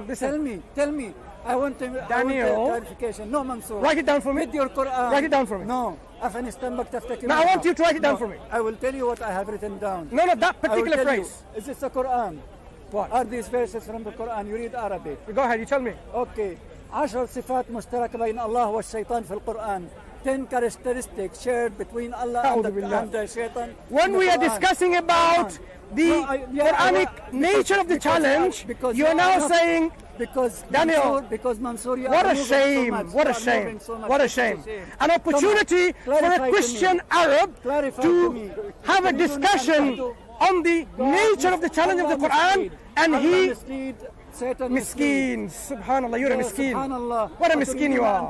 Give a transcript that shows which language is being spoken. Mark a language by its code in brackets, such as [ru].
[en] Listen. Tell me. I want clarification. No, Mansour. Write it down for me. With your Quran. Write it down for me. No. Now I want you to write it down for me. I will tell you what I have written down. No, that particular phrase. Is this the Quran? What? Are these verses from the Quran? You read Arabic. Go ahead, you tell me. Okay. [ar] 10 صفات مشتركة بين الله والشيطان في القرآن. [en] 10 characteristics shared between Allah and the Shaitan. When we are discussing about the Quranic nature of the challenge, you are now saying, because Daniel, Mansoor, what a shame, what a shame, what a shame. An opportunity for a Christian Arab to have a discussion on the nature of the challenge of the Quran, and he Miskeen, subhanallah, you're a miskeen. What a miskeen you are.